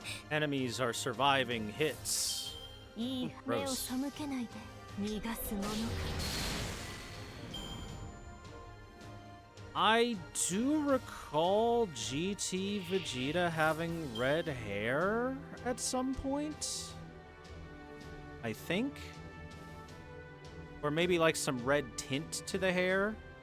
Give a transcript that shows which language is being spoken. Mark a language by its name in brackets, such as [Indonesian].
[English] Enemies are surviving hits. [Japanese] いい目を背けないで逃がすものか。 [English] I do recall GT Vegeta having red hair at some point. I think. Or maybe like some red tint to the hair.